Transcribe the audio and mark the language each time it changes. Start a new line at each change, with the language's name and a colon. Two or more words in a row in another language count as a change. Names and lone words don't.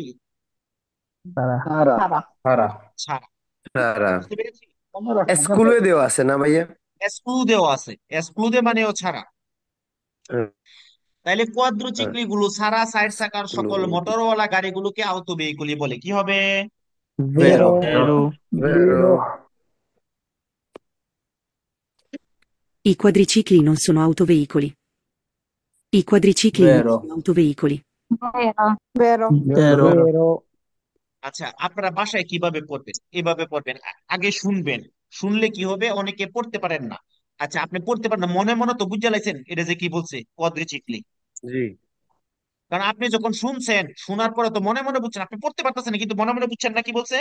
Bangla: ছাড়া। ছাড়া। ছাড়া। সারা। বুঝতে পেরেছি? স্কুলে দেওয়া আছে না ভাইয়া? এক্সক্লুদেও আছে, এক্সক্লুদে মানেও ছাড়া। তাইলে কোয়াদ্রোচিক্লি গুলো ছাড়া সাইড চাকার সকল মোটরওয়ালা গাড়িগুলোকে আউটো ভেহিকুলি বলে। কি হবে?
Italian: Vero. Vero. I quadricicli non sono autoveicoli. I quadricicli non Vero. sono autoveicoli. Vero. Vero.
Bangla: আচ্ছা, আপনারা বাসায় কিভাবে পড়বেন? এভাবে পড়বেন, আগে শুনবেন। শুনলে কি হবে? অনেকে পড়তে পারেন না। আচ্ছা, আপনি পড়তে পারেন না, মনে মনে তো বুঝে লাইছেন এটা যে কি বলছে, কোয়াদ্রিচিক্লি। জি কারণ আপনি যখন শুনছেন, শোনার পরে তো মনে মনে বুঝছেন, আপনি পড়তে পারতেছেন না, কিন্তু মনে মনে বুঝছেন না কি বলছে।